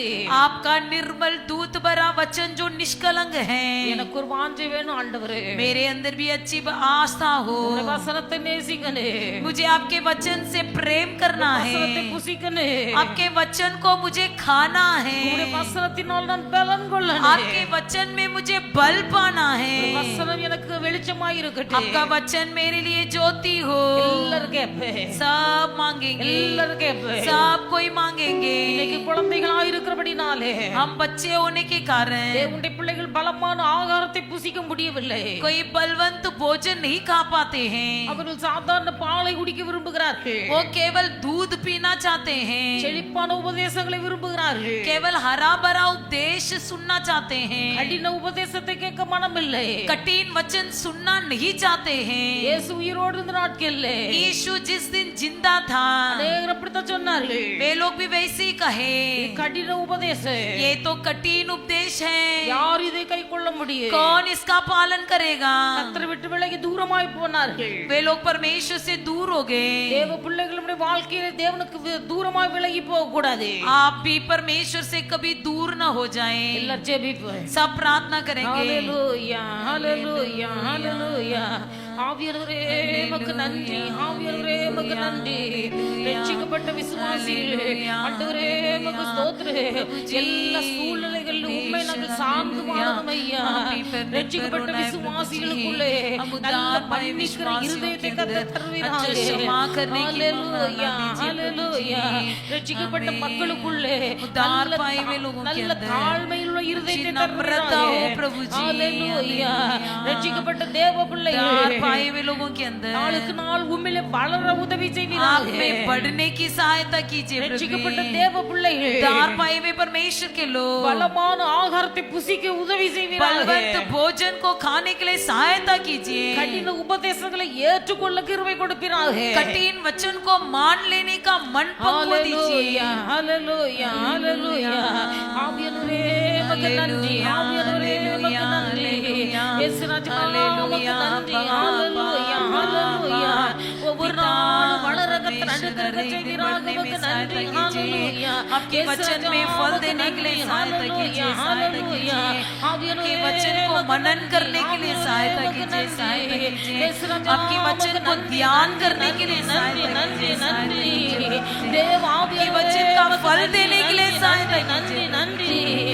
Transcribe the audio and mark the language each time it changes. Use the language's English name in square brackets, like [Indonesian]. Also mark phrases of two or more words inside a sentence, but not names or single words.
[Hindi] आपका निर्मल दूत भरा वचन जो निष्कलंक है, [Tamil] எனக்கு ஒரு வாஞ்சை வேணும் ஆண்டவரே. [Hindi] मेरे अंदर भी अच्छी आस्था हो। [Tamil] உம்முடைய வசனத்தை நேசிக்கனே, [Hindi] मुझे आपके वचन से प्रेम करना [Tamil] வசனத்தை [Hindi] है, [Tamil] புசிக்கனே, [Hindi] आपके वचन को मुझे खाना [Tamil] உம்முடைய [Hindi] है, [Tamil] வசனத்தினால் நான் பலன் கொள்ளனே. [Hindi] आपके वचन में मुझे बल पाना है, [Tamil] வசனம் எனக்கு வெளிச்சமாய் இருக்கட்டும். [Hindi] आपका वचन मेरे लिए ज्योति हो। [Tamil] எல்லாரும் கேப்பே, [Hindi] सब मांगेंगे, [Tamil] எல்லாரும் கேப்பே. [Hindi] सब कोई मांगेंगे। [Tamil] இன்னைக்கு குழந்தைகளாய் இருக்கிறபடினாலே [Hindi] हम बच्चे होने के कारण [Tamil] தேவனுடைய பிள்ளைகள் பலமான ஆகாரத்தை புசிக்க முடியவில்லை. [Hindi] कोई बलवंत भोजन नहीं खा पाते हैं, [Tamil] அவர்கள் சாதாரண பாலை குடிக்க விரும்புகிறார்கள். [Hindi] वो केवल दूध पीना चाहते हैं, [Tamil] செழிப்பான உபதேசங்களை விரும்புகிறார்கள். [Hindi] केवल हरा भरा उपदेश सुनना चाहते हैं, [Tamil] கடின உபதேசத்தை கேட்க மனமில்லை. [Hindi] कठिन वचन सुनना नहीं चाहते हैं। [Tamil] இயேசு உயிரோடு இருந்த நாட்களிலே [Hindi] यीशु जिस दिन जिंदा था, [Tamil] அநேகர் அப்படித்தான் சொன்னார்கள். [Hindi] वे लोग भी वैसे ही कहे, [Tamil] இது கடின உபதேசம், [Hindi] ये तो कठिन उपदेश है, [Tamil] யார் இதை கை கொள்ள முடியும்? [Hindi] कौन इसका पालन करेगा? [Tamil] கர்த்தரை விட்டு விலகி தூரமாய் போனார்கள். [Hindi] वे लोग परमेश्वर से दूर हो गए। [Tamil] தேவ பிள்ளைகளுடைய வாழ்க்கையில தேவனுக்கு தூரமாய் விலகி போக கூடாது. [Hindi] आप भी परमेश्वर से कभी दूर न हो जाएं। [Tamil] எல்லாரும் ஜெபிப்போம். [Hindi] सब प्रार्थना करेंगे। [Tamil] ஹalleluya ஹalleluya ஹalleluya. ஆவியானவரே உமக்கு நன்றி, ஆவியானவரே உமக்கு நன்றி. ரட்சிக்கப்பட்ட விசுவாசிகளே ஆண்டவரே உமக்கு ஸ்தோத்திரம். எல்லா சூழ்நிலைகளிலும் உம்மை நாங்கள் சார்ந்து வாழணும் ஐயா. ரட்சிக்கப்பட்ட விசுவாசிகளுக்குள்ளே நல்ல மன்னிக்கிற இருதயத்தை கர்த்தர் தருவீராக. ஹalleluya ஹalleluya. ரட்சிக்கப்பட்ட மக்களுக்குள்ளே நல்ல தாழ்மையுள்ள இருதயத்தை தருவீராக. ஹalleluya. ரட்சிக்கப்பட்ட தேவ பிள்ளைகளே [Hindi] पाए वे लोगों के अंदर [Tamil] நாளுக்கு நாள் உம்மிலே வளர உதவி [Hindi] आप [Tamil] செய்வீராக. [Hindi] में बढ़ने की सहायता कीजिए [Tamil] ரட்சிக்கப்பட்ட [Hindi] प्रभु। [Tamil] தேவ பிள்ளைகள் [Hindi] दार पाए हुए परमेश्वर के लोग [Tamil] பலமான ஆகாரத்தை புசிக்க உதவி செய்வீராக. [Hindi] बलवंत भोजन को खाने के लिए सहायता कीजिए। [Tamil] கடின உபதேசங்களை ஏற்றுக்கொள்ள கிருபை கொடுப்பீராக. [Hindi] कठिन वचन को मान लेने का मन पक्व दीजिए। [Tamil] ஹalleluya ஹalleluya ஹalleluya. ஆவியானவரே உமக்கு நன்றி, ஆவியானவரே உமக்கு நன்றி. இயேசு ராஜா உமக்கு நன்றி. ஹalleluya ஹalleluya. ஒவ்வொரு நாளும் வளர கர்த்தர் அனுக்கிரகம் செய்வீராக. உமக்கு நன்றி. ஹalleluya. [Hindi] आपके वचन में फल देने के लिए सहायता कीजिए, सहायता कीजिए। आपके वचन को मनन करने के लिए सहायता कीजिए, सहायता कीजिए। आपके वचन को ध्यान करने के लिए सहायता कीजिए, सहायता कीजिए। आपके वचन का फल देने के लिए सहायता कीजिए।